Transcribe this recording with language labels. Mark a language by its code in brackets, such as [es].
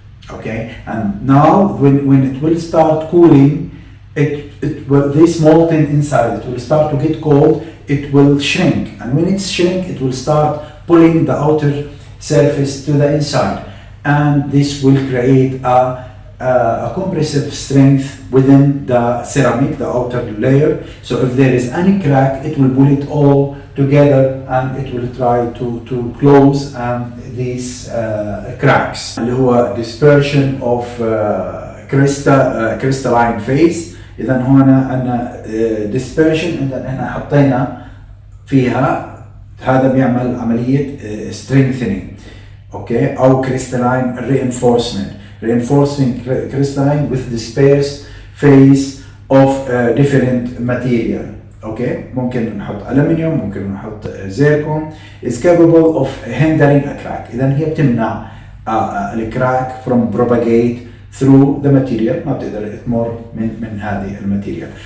[en] Okay, and now when it will start cooling, this molten inside, it will start to get cold, it will shrink, and when it shrink, it will start pulling the outer surface to the inside, and this will create a compressive strength within the ceramic, the outer layer. So if there is any crack, it will pull it all together and it will try to close these cracks. اللي هو dispersion of crystalline phase. [ar] إذا هنا عندنا dispersion، إذا احنا حطينا فيها، هذا بيعمل عملية strengthening. [en] Okay, أو crystalline reinforcing crystalline with dispersed phase of different material. [ar] Okay, ممكن نحط ألمنيوم، ممكن نحط زيركون. [en] is capable of hindering a crack. [ar] إذا هي بتمنع الكراك from propagate through the material، ما بتقدر تمر من هذه الماتيريال.